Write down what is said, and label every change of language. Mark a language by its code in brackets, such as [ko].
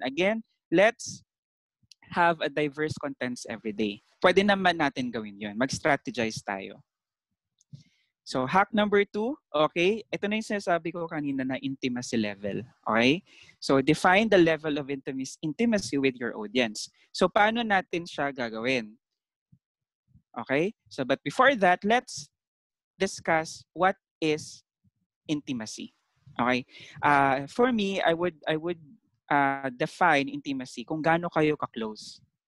[en] Again, let's have a diverse contents every day. [tl] Pwede naman natin gawin yon. Mag-strategize tayo. [en] So, hack number 2, okay? [tl] Ito na yung sinasabi ko kanina na intimacy level, okay? [en] So, define the level of intimacy with your audience. [tl] So, paano natin siya gagawin? [en] Okay? So, but before that, let's discuss what is intimacy. Okay? For me, I would define intimacy [tl] kung gaano kayo ka-close.